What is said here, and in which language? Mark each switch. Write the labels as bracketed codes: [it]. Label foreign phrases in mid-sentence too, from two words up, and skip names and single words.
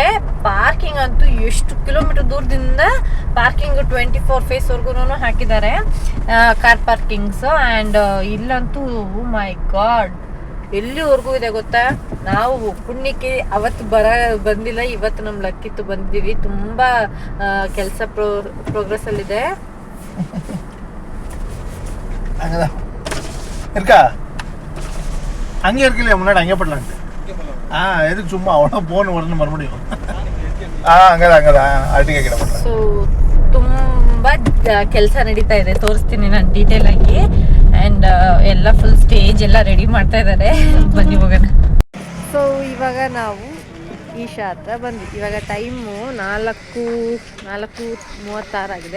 [kn] ಪಾರ್ಕಿಂಗ್ ಅಂತೂ ಎಷ್ಟು ಕಿಲೋಮೀಟರ್ ದೂರದಿಂದ ಪಾರ್ಕಿಂಗ್ 24 ಫೇಸ್ವರೆಗೂ ಹಾಕಿದ್ದಾರೆ, [en] car parkings. [kn] ಆ್ಯಂಡ್ ಇಲ್ಲಂತೂ [en] my god [kn] ಎಲ್ಲಿವರೆಗೂ ಇದೆ ಗೊತ್ತಾ. ನಾವು ಪುಣ್ಯಕ್ಕೆ ಅವತ್ತು ಬಂದಿಲ್ಲ, ಇವತ್ತು ನಮ್ಮ ಲಕ್ಕಿತ್ತು ಬಂದಿದ್ದೀವಿ. ತುಂಬ ಕೆಲಸ ಪ್ರೋಗ್ರೆಸ್ ಅಲ್ಲಿದೆ. [ta] அங்கே இருக்கலையே முன்னாடி அங்கே போடலான்ட்டு. எதுக்கு சும்மா அவ்வளோ போன் வரணும் மறுபடியும். அங்கதான் [kn] ಅರಟಿಗೆ ಗಿಡ [ta] போடலாம். [kn] ಸೊ ತುಂಬ ಕೆಲಸ ನಡೀತಾ ಇದೆ, ತೋರಿಸ್ತೀನಿ ನಾನು ಡೀಟೇಲ್ ಆಗಿ. ಆ್ಯಂಡ್ ಎಲ್ಲ [en] full stage [kn] ಎಲ್ಲ ರೆಡಿ ಮಾಡ್ತಾ ಇದ್ದಾರೆ. ಬನ್ನಿ ಹೋಗೋಣ. ಸೊ ಇವಾಗ ನಾವು ಈಶಾ ಹತ್ರ ಬಂದ್ವಿ. ಇವಾಗ ಟೈಮು 4:36 ಆಗಿದೆ.